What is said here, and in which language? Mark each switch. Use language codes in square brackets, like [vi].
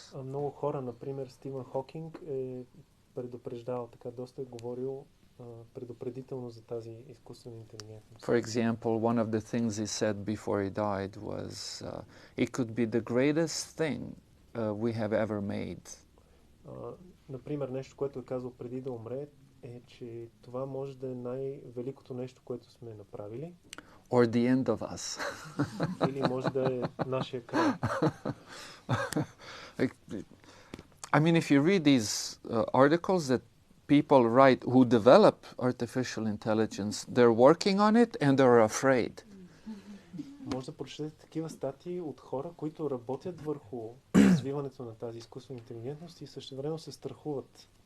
[bg] Много хора, например, Стивън Хокинг е предупреждал, така доста е говорил предупредително за тази изкуствена интелигентност. [en] For example, one of the things he said before he died was, it could be the greatest thing we have ever made. [bg] Например, нещо, което е казал преди да умре, е, че това може да е най-великото нещо, което сме направили. [en] Or the end of us. [bg] Или може да е нашия край. [en] I mean, if you read these articles that people write who develop artificial intelligence, they're working on it and they're afraid. [bg] Може да прочетете такива статии от хора, които работят върху развиването на тази изкуствена интелигентност и същевременно се страхуват.